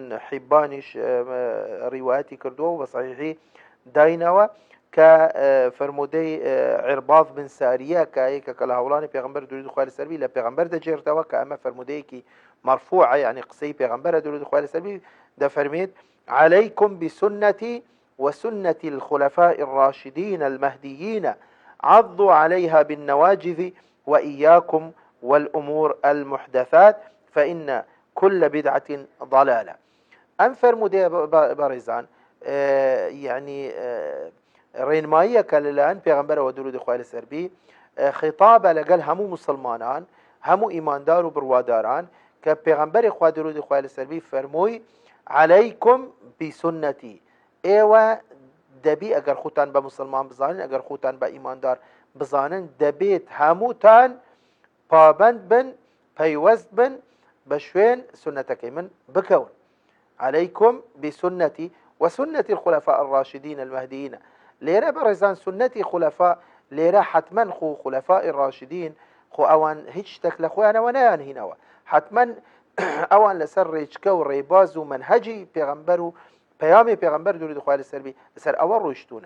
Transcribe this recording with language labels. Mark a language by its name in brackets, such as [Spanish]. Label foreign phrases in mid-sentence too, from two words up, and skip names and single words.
[Central Kurdish] حیبانیش ڕیوایەتی کردووە و بە صحیحی داینەوە، کە فەرمودەی عرباض بن ساریە کە یەکێکە لە هەوڵانی پێغەمبەر درود خوا لەسەر بی لە پێغەمبەر دەجێڕتەوە، کە ئەمە فەرمودەیەکی مرفوعە، یعنی قسەی پێغەمبەرە درود خوا لەسەر بی، دەفەرمێت [Arabic] عليكم بسنتي وسنة الخلفاء الراشدين المهديين عضوا عليها بالنواجذ وإياكم والأمور المحدثات فإن كل بدعة ضلالة. [Central Kurdish] ئەم فەرمودەیە بەڕێزان یعنی ڕێنماییە کە لەلایەن پێغەمبەرەوە درود خوا لەسەر بی خیتابە لەگەڵ هەموو مسلمانان، هەموو ئیماندار و بڕواداران، کە پێغەمبەری خوا درود خوا لەسەر بی فەرمووی [Arabic] عليكم بسنتي، [Central Kurdish] ئێوە دەبی ئەگەر خوتان بە مسلمان بزانن، ئەگەر خوتان بە ئیماندار بزانن، دەبێت هەمووتان پابند بن، پەیوەست بن بە شوێن سنەتەکەی من بکەون. [Arabic] عليكم بسنتي وسنة الخلفاء الراشدين المهديين. [Central Kurdish] لێرە بەڕێزان سنەتی خولەفا لێرە حتمما خو [Arabic] خولەفاء الراشدین [Central Kurdish] خو ئەوان هیچ شتێک لە خۆیانەوە نەیانهینەوە، حتمما ئەوان لەسەر ڕێچکە و ڕێباز و منهەجی پێغەمبەر و پەیامی پێغەمبەر درود خوا لەسەر بی لەسەر ئەوە ڕۆیشتونە.